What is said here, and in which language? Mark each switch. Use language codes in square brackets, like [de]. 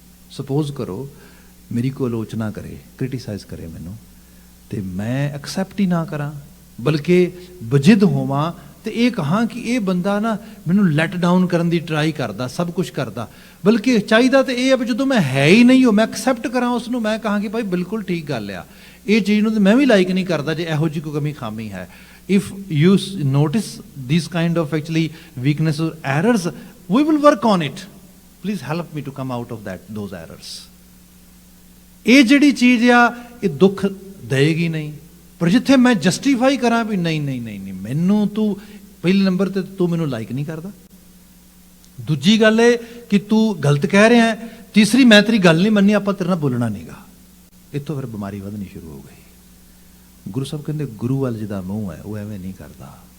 [pa] Suppose ਕਰੋ ਮੇਰੀ ਕੋਈ ਆਲੋਚਨਾ ਕਰੇ, ਕ੍ਰਿਟੀਸਾਈਜ਼ ਕਰੇ ਮੈਨੂੰ, ਤੇ ਮੈਂ ਐਕਸੈਪਟ ਹੀ ਨਾ ਕਰਾਂ, ਬਲਕਿ ਬਜਿੱਦ ਹੋਵਾਂ ਤੇ ਇਹ ਕਹਾਂ ਕਿ ਇਹ ਬੰਦਾ ਨਾ ਮੈਨੂੰ [en] let down [pa] ਕਰਨ ਦੀ ਟਰਾਈ ਕਰਦਾ, ਸਭ ਕੁਝ ਕਰਦਾ। ਬਲਕਿ ਚਾਹੀਦਾ ਤੇ ਇਹ ਹੈ ਵੀ ਜਦੋਂ ਮੈਂ ਹੈ ਹੀ ਨਹੀਂ, ਉਹ ਮੈਂ ਐਕਸੈਪਟ ਕਰਾਂ ਉਸ ਨੂੰ, ਮੈਂ ਕਹਾਂ ਕਿ ਭਾਈ ਬਿਲਕੁਲ ਠੀਕ ਗੱਲ ਆ, ਇਹ ਚੀਜ਼ ਨੂੰ ਤਾਂ ਮੈਂ ਵੀ ਲਾਈਕ ਨਹੀਂ ਕਰਦਾ ਜੇ ਇਹੋ ਜਿਹੀ ਕੋਈ ਕਮੀ ਖਾਮੀ ਹੈ। [en] If you notice these kind of actually weaknesses or errors, we will work on it. Please help me to come out of those errors. [pa] ਇਹ ਜਿਹੜੀ ਚੀਜ਼ ਆ, ਇਹ ਦੁੱਖ ਦੇਗੀ ਨਹੀਂ। ਪਰ ਜਿੱਥੇ ਮੈਂ ਜਸਟੀਫਾਈ ਕਰਾਂ ਵੀ ਨਹੀਂ ਨਹੀਂ ਨਹੀਂ ਨਹੀਂ, ਮੈਨੂੰ ਤੂੰ ਪਹਿਲੇ ਨੰਬਰ ਤੇ ਤੂੰ ਮੈਨੂੰ ਲਾਈਕ ਨਹੀਂ ਕਰਦਾ, ਦੂਜੀ ਗੱਲ ਇਹ ਕਿ ਤੂੰ ਗਲਤ ਕਹਿ ਰਿਹਾ, ਤੀਸਰੀ ਮੈਂ ਤੇਰੀ ਗੱਲ ਨਹੀਂ ਮੰਨੀ, ਆਪਾਂ ਤੇਰੇ ਨਾਲ ਬੋਲਣਾ ਨਹੀਂਗਾ। ਇੱਥੋਂ ਫਿਰ ਬਿਮਾਰੀ ਵਧਣੀ ਸ਼ੁਰੂ ਹੋ ਗਈ। ਗੁਰੂ ਸਾਹਿਬ ਕਹਿੰਦੇ ਗੁਰੂ ਵੱਲ ਜਿਹਦਾ ਮੂੰਹ ਹੈ ਉਹ ਐਵੇਂ ਨਹੀਂ ਕਰਦਾ।